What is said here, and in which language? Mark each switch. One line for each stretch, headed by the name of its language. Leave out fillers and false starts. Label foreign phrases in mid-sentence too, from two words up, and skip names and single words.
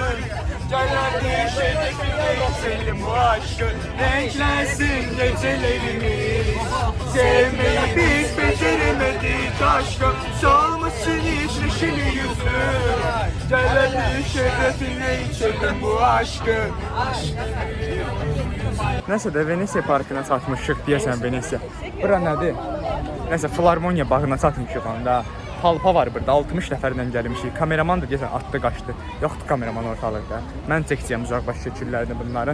Turkish: Caner düşecek geçelim bu aşkın. Renklensin gecelerimiz. Sevmeyi biz beceremedik aşkım. Solmasın hiç neşeli yüzün. Caner şerefinle içelim bu aşkı.
Azerbaijani: Nəsə də Venesia parkına çatmışıq deyəsən Venesia. Bura nədir? Nəsə Flarmoniya bağına çatmışıq onda. Palpa var burada, 60 nəfərlə gəlmişik. Kameraman da deyəsən atdı, qaçdı. Yoxdur kameraman ortalıqda. Mən çəkəcəyəm uzaqbaş şəkillərini bunların.